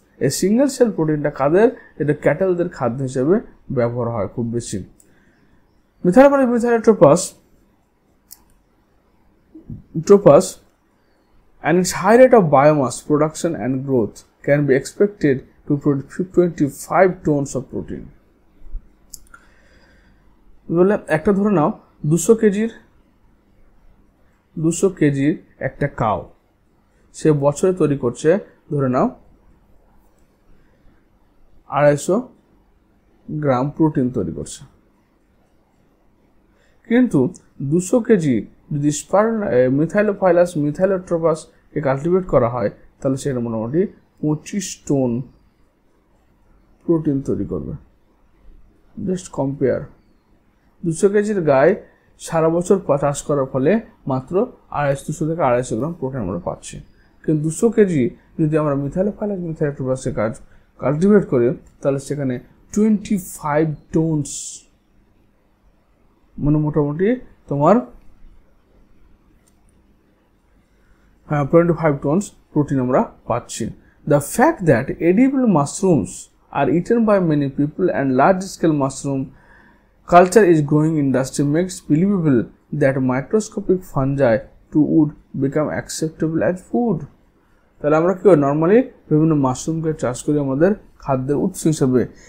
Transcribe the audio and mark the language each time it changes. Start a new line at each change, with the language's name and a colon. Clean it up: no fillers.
Bangla: এই single cell প্রোটিনটা কাদের, এটা ক্যাটেলদের খাদ্য হিসেবে ব্যবহার হয় খুব বেশি।
English: Methylophilus, methylotrophus and its high rate of biomass production and growth can be expected to produce 25 tons of protein.
Bangla: বলে একটা ধরে নাও 200 কেজির একটা কাউ, সে বছরে তৈরি করছে ধরে নাও 250 গ্রাম প্রোটিন তৈরি করছে, কিন্তু 200 কেজি যদি মিথাইলোফাইলাস, মিথাইলোট্রোপাসকে কাল্টিভেট করা হয়, তাহলে সেটা মোটামুটি 25 টন প্রোটিন তৈরি করবে। জাস্ট কম্পেয়ার, 200 কেজির গায়ে সারা বছর চাষ করার ফলে মাত্র 200 থেকে 250 গ্রাম প্রোটিন আমরা পাচ্ছি, কিন্তু 200 কেজি যদি আমরা মিথাইলোফাইলাস, মিথাইলোট্রোপাসকে কাল্টিভেট করি, তাহলে সেখানে 25 টনস, মানে মোটামুটি তোমার
English: 25 tons protein
Bangla: আমরা পাচ্ছি।
English: The fact that edible mushrooms are eaten by many people and large-scale mushroom culture is growing industry makes believable that microscopic fungi too would become acceptable as food.
Bangla: তাহলে আমরা কি normally বিভিন্ন মাশরুমকে চাষ করি আমাদের খাদ্যের উৎস হিসেবে,